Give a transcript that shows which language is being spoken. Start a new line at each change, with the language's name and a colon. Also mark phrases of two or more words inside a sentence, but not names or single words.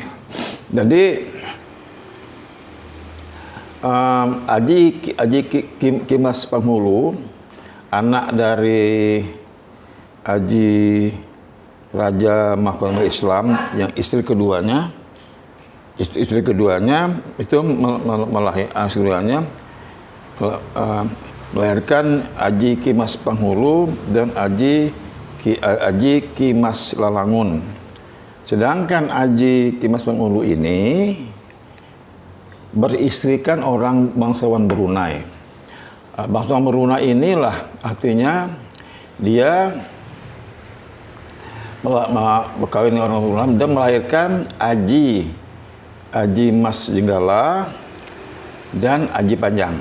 Indonesian: Jadi Aji Kimas Panghulu, anak dari Aji Raja Mahkamah Islam yang istri keduanya itu melahirkan Aji Kimas Panghulu dan Aji Kimas Lalangun. Sedangkan Aji Kimas Panghulu ini beristrikan orang bangsawan Brunei. Bangsawan Brunei inilah artinya dia berkawin dengan orang Brunei dan melahirkan Aji Mas Jenggala dan Aji Panjang.